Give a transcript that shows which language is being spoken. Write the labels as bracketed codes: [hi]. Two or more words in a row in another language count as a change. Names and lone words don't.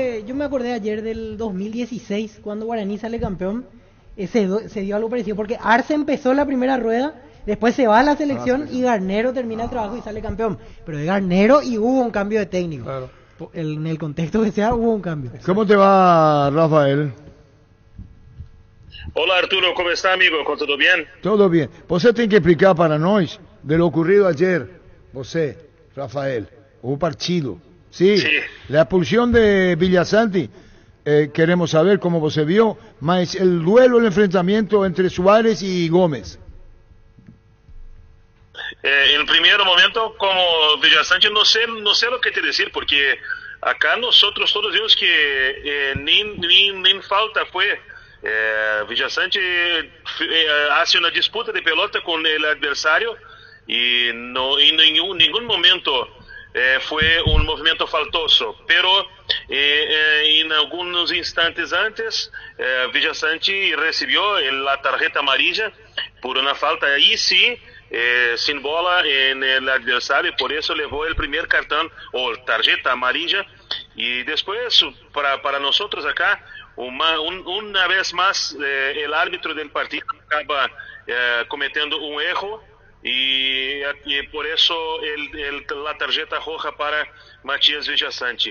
[es] que yo me acordé ayer del 2016, cuando Guaraní sale campeón, se dio algo parecido, porque Arce empezó la primera rueda, después se va a la selección y Garnero termina el trabajo y sale campeón. Pero de Garnero y hubo un cambio de técnico. Claro. En el contexto que sea, hubo un cambio. ¿Cómo te va, Rafael? [pt] Olá Arturo, como está amigo? Tudo bem? [es] Todo bien. [pt] Você tem que explicar para nós [es] de lo ocurrido ayer. [pt] Você, Rafael, o partido. Sí, [es] Sí. la expulsión de Villasanti. Queremos saber cómo você vio, mas el duelo, el enfrentamiento entre Suárez y Gómez. [pt] En primeiro momento, como Villasante, não sei o que te dizer, [es] porque acá nosotros todos vimos que [pt] nem falta foi. Villasante hace uma disputa de pelota com o adversário e em nenhum momento foi um movimento faltoso, pero em alguns instantes antes Villasante recebeu a [es] tarjeta amarilla [pt] por uma falta aí sim [es] sin bola en el adversario, por eso levó el primer cartón o tarjeta amarilla y después para nosotros acá Una vez más, el árbitro del partido acaba cometiendo un error y por eso la tarjeta roja para Matías Villasanti.